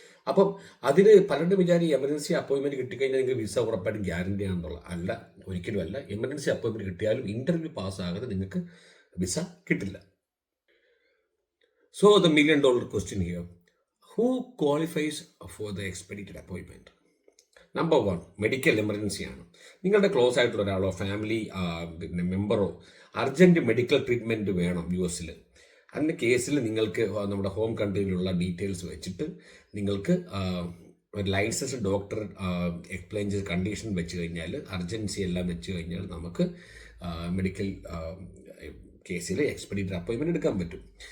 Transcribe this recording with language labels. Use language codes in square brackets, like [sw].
[ml] അപ്പം അതിന് പലരുടെ വിചാരം എമർജൻസി അപ്പോയിൻമെൻറ്റ് കിട്ടിക്കഴിഞ്ഞാൽ നിങ്ങൾക്ക് വിസ ഉറപ്പായിട്ടും ഗ്യാരണ്ടി ആണെന്നുള്ള അല്ല, ഒരിക്കലും അല്ല. എമർജൻസി അപ്പോയിൻമെൻറ്റ് കിട്ടിയാലും ഇൻ്റർവ്യൂ പാസ്സാകാതെ നിങ്ങൾക്ക് വിസ കിട്ടില്ല. [en] So the $1 million question here, who qualifies for the expedited appointment? [ml] Number 1, medical emergency ആണ്. നിങ്ങളുടെ ക്ലോസ് ആയിട്ടുള്ള ഒരാളോ ഫാമിലി മെമ്പറോ അർജൻറ്റ് മെഡിക്കൽ ട്രീറ്റ്മെൻറ്റ് വേണം US അതിൻ്റെ കേസിൽ നിങ്ങൾക്ക് നമ്മുടെ ഹോം കൺട്രിയിലുള്ള ഡീറ്റെയിൽസ് വെച്ചിട്ട് നിങ്ങൾക്ക് ഒരു ലൈസൻസ് ഡോക്ടർ എക്സ്പ്ലെയിൻ ചെയ്ത് കണ്ടീഷൻ വെച്ച് കഴിഞ്ഞാൽ, അർജൻസി എല്ലാം വെച്ച് കഴിഞ്ഞാൽ നമുക്ക് മെഡിക്കൽ കേസിൽ എക്സ്പെഡിറ്റഡ് അപ്പോയിൻമെൻറ്റ് എടുക്കാൻ പറ്റും.